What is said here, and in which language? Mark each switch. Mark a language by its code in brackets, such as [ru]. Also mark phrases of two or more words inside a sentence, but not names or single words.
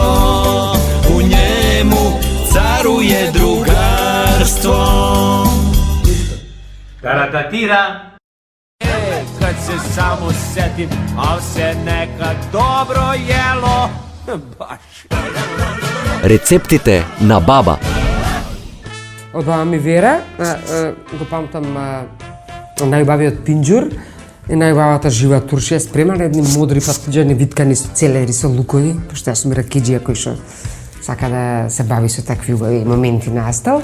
[sr] U njemu caruje drugarstvo. Taratatira. Kad se samo setim, al se nekad dobro jelo. Baš. [mk] Рецептите на баба. Од баба ми Вера го памтам најубавиот пинџур и најубавата жива туршија спремана едни модри патиџани виткани со целери со лукови, пошто јас сум ракиџија кој што сака да се бави со такви убави моменти на стол.